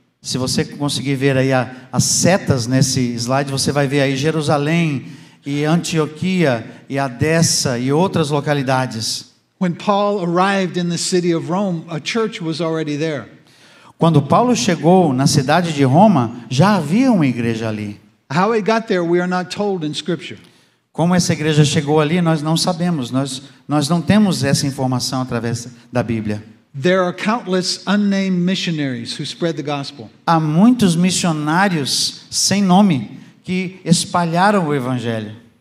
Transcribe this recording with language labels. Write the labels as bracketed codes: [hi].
[pt] Se você conseguir ver aí as setas nesse slide, você vai ver aí Jerusalém e Antioquia e Edessa e outras localidades. [en] When Paul arrived in the city of Rome, a church was already there. [pt] Quando Paulo chegou na cidade de Roma, já havia uma igreja ali. [en] How it got there, we are not told in Scripture. [pt] Como essa igreja chegou ali, nós não sabemos. Nós não temos essa informação através da Bíblia. [en] There are countless unnamed missionaries who spread the gospel. [pt] Há muitos missionários sem nome que espalharam o evangelho.